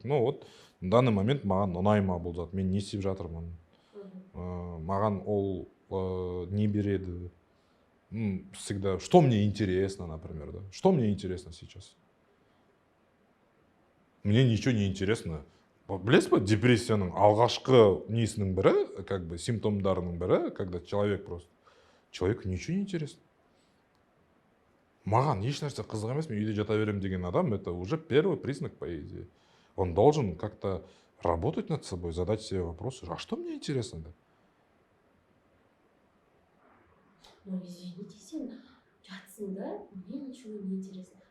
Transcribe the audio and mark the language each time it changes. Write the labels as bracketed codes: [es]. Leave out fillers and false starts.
[ru] Ну вот, в данный момент [kk] маған ұнай ма бұл зат, мен не істеп жатырмын. Маған ол не береді. [ru] Всегда, что мне интересно, например, да? Что мне интересно сейчас? мне ничего не интересно. [kk] Білесіз ба, депрессияның алғашқы несінің бірі, как бы симптомдарының бірі, [ru] когда человеку ничего не интересно. [kk] Маған еш нәрсе қызық емес, мен үйде жата беремін деген адам, [ru] это уже первый признак, по идее. Он должен как-то работать над собой, задать себе вопросы, а что мне интересно, да? Ну, извините, [kk] сен жатсың да, [ru] мне ничего не интересно.